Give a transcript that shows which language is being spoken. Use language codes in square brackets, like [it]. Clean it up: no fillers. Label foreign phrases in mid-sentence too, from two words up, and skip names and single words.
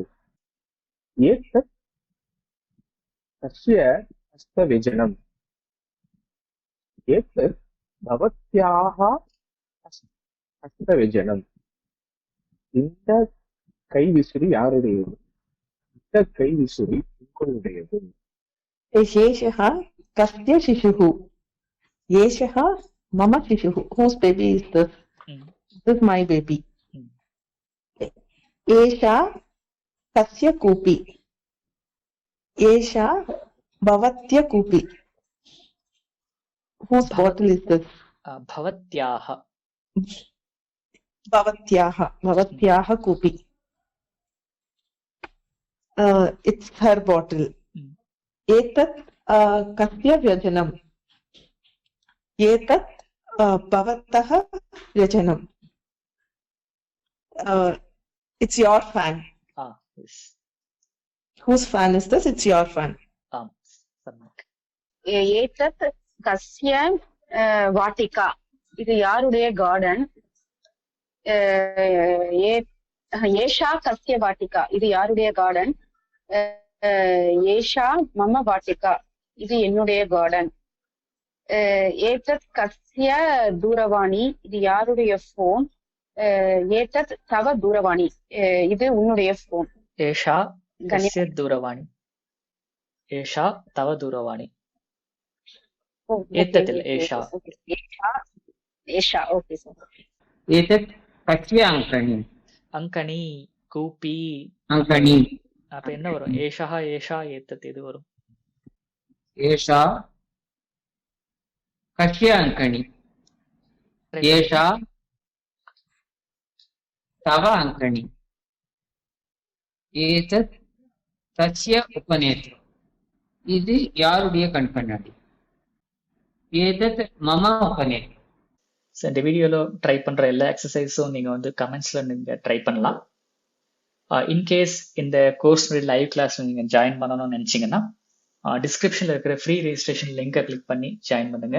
[sa] एतत् कस्य हस्तव्यजनम्, एतत् भवत्याः हस्तव्यजनम्. [ta] இந்த கை விசிறி யாருடையது? இந்த கை விசிறி உங்களுடையது. [sa] एषः कस्य शिशुः? एषः मम शिशुः. [en] Whose baby is this? ம். This is my baby. ம். [sa] एषा कस्य कूपी? एषा भवत्य कूपी. [en] Whose bottle is this? [sa] பவத்யாஹ. भवत्याः कूपी. [en] It's her bottle. ம். [sa] एतत् कस्य व्यजनम्? एतत् भवतः व्यजनम्. [en] It's your fan. Yes. Whose fan is this? It's your fan. [ta] ஆம், சம்மக். [sa] एतत् कस्य वाटिका, [ta] இது யாருடைய கார்டன்? [sa] एषा कस्य वाटिका, [ta] இது யாருடைய கார்டன்? [sa] एषा मम वाटिका, [ta] இது என்னுடைய கார்டன். [sa] एतत् कस्य दूरवाणी, [ta] இது யாருடைய போன்? [sa] एतत् तव दूरवाणी, [ta] இது உன்னுடைய போன். [sa] एषा कस्य दूरवाणी, एषा तव दूरवाणी. एतत् एषा. [en] एषा okay sir. [sa] एतत् कस्य अङ्कणी? अङ्कणी, कूपी. अङ्कणी. [ta] அப்ப என்ன வரும்? [sa] एषा एषा एतत् [ta] இது வரும். [sa] एषा कस्य अङ्कणी? एषा तव अङ्कणी. एतत् तस्य उपनेत्रम्, [ta] இது யாருடைய கண் கண்ணாடி? [sa] एतत् मम उपनेत्रम्. [ta] ஸோ இந்த வீடியோவில் ட்ரை பண்ணுற எல்லா எக்ஸசைஸும் நீங்கள் வந்து கமெண்ட்ஸில் நீங்கள் ட்ரை பண்ணலாம். இன்கேஸ் இந்த கோர்ஸ்னுடைய [en] live class [ta] நீங்கள் ஜாயின் பண்ணணும்னு நினச்சிங்கன்னா டிஸ்கிரிப்ஷனில் இருக்கிற [en] free registration link [ta] கிளிக் பண்ணி ஜாயின் பண்ணுங்கள்.